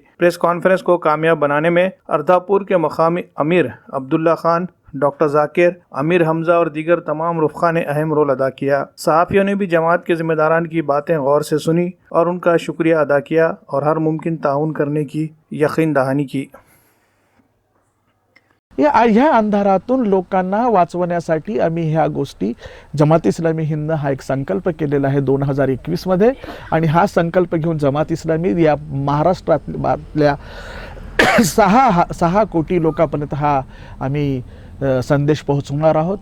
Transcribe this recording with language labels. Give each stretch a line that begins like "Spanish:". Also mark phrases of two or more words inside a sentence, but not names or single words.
Urdu: پریس کانفرنس کو کامیاب بنانے میں اردھاپور کے مقامی امیر عبداللہ خان، ڈاکٹر ذاکر، امیر حمزہ اور دیگر تمام رفقا نے اہم رول ادا کیا۔ صحافیوں نے بھی جماعت کے ذمہ داران کی باتیں غور سے سنی اور ان کا شکریہ ادا کیا اور ہر ممکن تعاون کرنے کی یقین دہانی کی۔
Marathi: ह्या अंधारातून लोकांना वाचवण्यासाठी आम्ही ह्या गोष्टी जमात इस्लामी हिंद हा एक संकल्प केलेला आहे 2021 मध्ये, आणि हा संकल्प घेऊन जमात इस्लामी या महाराष्ट्रातल्या 6 कोटी लोकांपर्यंत हा आम्ही संदेश पोहोचवणार आहोत।